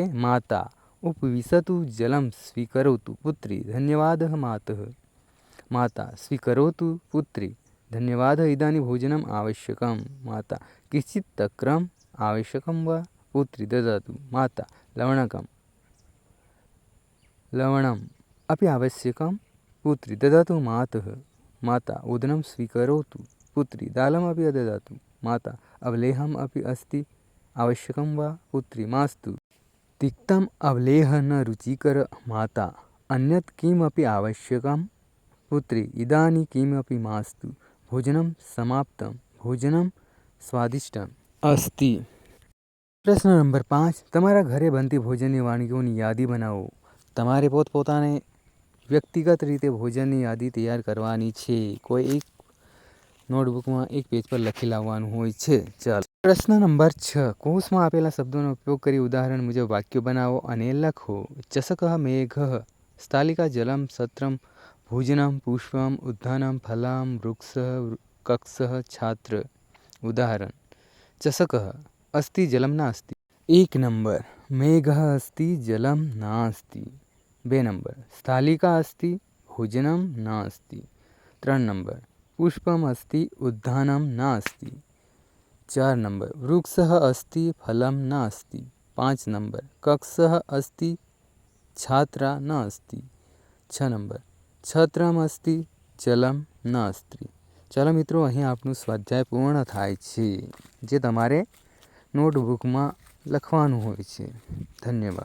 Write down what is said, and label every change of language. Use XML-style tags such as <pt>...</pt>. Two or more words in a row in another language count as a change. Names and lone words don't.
<sa>માતા ઉપવિશતુ જલમ સ્વીકરોતુ પુત્રી ધન્યવાદઃ માતઃ. માતા સ્વીકરોતુ પુત્રી ધન્યવાદઃ ઇદાनीं ભોજનમ આવશ્યકમ. માતા કિંચિત તક્રમ આવશ્યકમ વા. પુત્રી દદાતુ. માતા લવણકમ લવણમ अपि आवश्यकम. पुत्री ददातु मातः. माता ओदनं स्वीकरोतु. पुत्री दालमपि ददातु. माता अवलेहम् अपि अस्ति आवश्यकं वा. पुत्री मास्तु. तिक्तम् अवलेह न रुचिकर. माता अन्यत् किमपि आवश्यकं. पुत्री इदानीं किमपि मास्तु. भोजनं समाप्तं. भोजनं स्वादिष्टम् अस्ति.</sa> <gu>પ્રશ્ન નંબર 5 તમારા ઘરે બનતી ભોજનની વાનગીઓની યાદી બનાવો. તમારે પોતપોતાને વ્યક્તિગત રીતે ભોજનની યાદી તૈયાર કરવાની છે. કોઈ એક નોટબુકમાં એક પેજ પર લખી લાવવાનું હોય છે. ચાલો પ્રશ્ન નંબર 6 કોષમાં આપેલા શબ્દોનો ઉપયોગ કરી ઉદાહરણ મુજબ વાક્યો બનાવો અને લખો.</gu> <sa>ચષકઃ મેઘઃ સ્થાલિકા જલમ સત્રમ ભોજનમ પુષ્પમ ઉદ્યાનમ ફલમ વૃક્ષ કક્ષ છાત્ર. ઉદાહરણ ચષકઃ अस्ति जलम नास्ति. 1 नंबर मेघः अस्ति जलम नास्ति. 2 नंबर स्थालिका अस्ति भोजनं नास्ति. 3 नंबर पुष्पम् अस्ति उद्यानं नास्ति. 4 नंबर वृक्षः अस्ति फलं नास्ति. 5 नंबर कक्षः अस्ति छात्रा नास्ति. 6 नंबर छत्रम् अस्ति जलम नास्ति.</sa> <gu>ચાલો મિત્રો અહીં આપનું સ્વાધ્યાય પૂર્ણ થાય છે. જે તમારે નોટબુકમાં લખવાનું હોય છે. ધન્યવાદ.</gu>